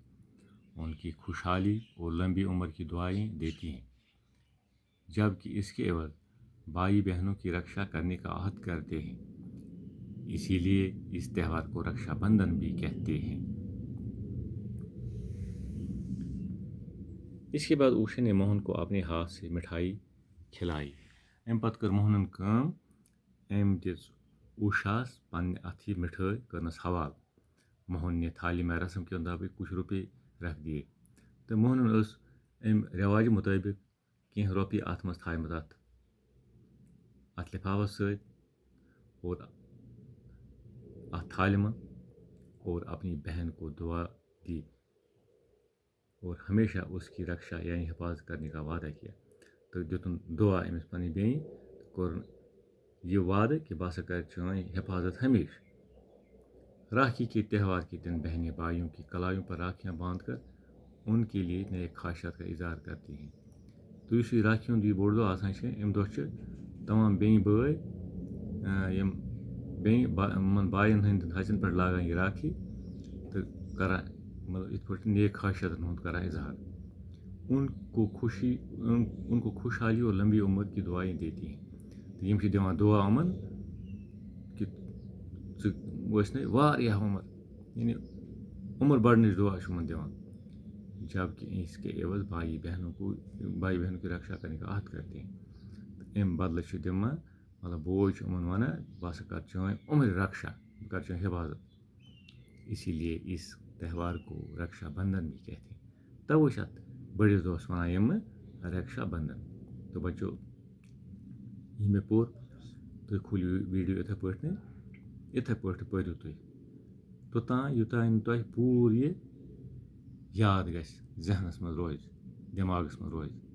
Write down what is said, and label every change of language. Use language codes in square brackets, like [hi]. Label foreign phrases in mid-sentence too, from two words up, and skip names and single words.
[ur] ان کی خوشحالی اور لمبی عمر کی دعائیں دیتی ہیں، جبکہ اس کے عوض بھائی بہنوں کی رکشا کرنے کا عہد کرتے ہیں. اسی لیے اس تہوار کو رکشا بندھن بھی کہتے ہیں. اس کے بعد اوشا نے موہن کو اپنے ہاتھ سے مٹھائی کھلائی. [ks] امہِ پتہٕ کٔر موہنن کٲم. أمۍ دِژ اوشاہس پننہِ اَتھٕ مٹھٲے کرنس حوالہٕ. [ur] موہن نے تھالی میں رسم کے مطابق کچھ روپے رکھ دیے [ks] تہٕ موہنن ٲس امہِ رٮ۪واجہِ مطٲبق کینٛہہ رۄپیہِ اتھ منٛز تھایمژٕ اتھ لفافس سۭتۍ اور اتھ تھالہِ منٛز [ur] اور اپنی بہن کو دعا دی اور ہمیشہ اس کی رکشا یعنی حفاظت کرنے کا وعدہ کیا. [ks] تہٕ دِتُن دعا أمِس پننہِ بیٚنہِ تہٕ کوٚرُن یہ وعدہ کہ بہٕ ہسا کرٕ چٲنۍ حفاظت ہمیشہ. [ur] راکھی کے تہوار کے دن بہنیں بھائیوں کی کلائیوں پر راکھیاں باندھ کر ان کے لیے نیک خواہشات کا اظہار کرتی ہیں. [ks] تو یُس یہِ راکھی ہُنٛد یہِ بوٚڑ دۄہ آسان چھِ اَمہِ دۄہ چھِ تمام بیٚنہِ بٲے یِم یِمن بایَن ہٕنٛدٮ۪ن ہَچَن پٮ۪ٹھ لاگان یہِ راکھی تہٕ کران مطلب یِتھ پٲٹھۍ نیک خواہشاتن ہُنٛد کران اظہار. [ur] ان کو خوشحالی اور لمبی عمر کی دعائیں دیتی ہیں. [ks] تہٕ یِم چھِ دِوان دعا یِمن کہِ ژٕ وٲژنَے واریاہ عمر یعنی عمر بڑھنٕچ دعا چھِ یِمن دِوان، [ur] جبکہ اس کے عوض بھائی بہنوں کی رکشا کرنے کا عہد کرتے ہیں. [ks] تہٕ امہِ بدلہٕ چھِ دِوان مطلب بوے چھُ یِمن ونان بہٕ ہسا کرٕ چٲنۍ عمر رکشا، بہٕ کرٕ چٲنۍ حفاظت. [ur] اسی لیے اس تہوار کو رکشا بندھن بھی کہتے ہیں. [ks] توے چھِ اتھ بٔڑِس دۄہس ونان یِمہٕ رکشا بندھن. تو بچو یہِ مےٚ پوٚر تُہۍ کھوٗلِو ویٖڈیو یِتھَے پٲٹھۍ پٔرِو تُہۍ یوٚتانۍ نہٕ تۄہہِ پوٗرٕ یہِ یاد گژھِ، ذہنس منٛز روزِ، دٮ۪ماغس منٛز روزِ.